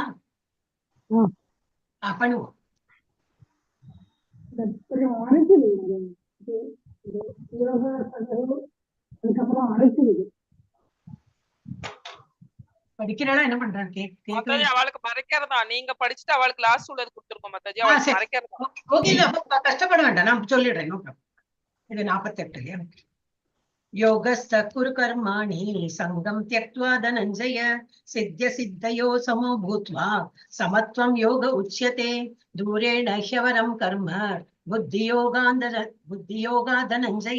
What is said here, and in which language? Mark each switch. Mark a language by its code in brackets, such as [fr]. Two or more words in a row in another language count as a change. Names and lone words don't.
[ta] பண்ணுவோம். படிக்கிறா என்ன பண்றாங்க? அவளுக்கு மறைக்கிறதா? நீங்க படிச்சுட்டு அவளுக்கு லாஸ்ட் உள்ளது கொடுத்துருக்கோம் மாதாஜி. அவளுக்கு மறைக்கிறதா? ஓகே, இல்ல கஷ்டப்பட வேண்டாம், நான் சொல்லிடுறேன். இது 48. [sa] योगस्थ कुरु कर्माणि संगं त्यक्त्वा धनञ्जय सिद्ध्य सिद्धयो समो भूत्वा समत्वं योग उच्यते दूरेण ह्यवरं कर्म बुद्धियोगा धनञ्जय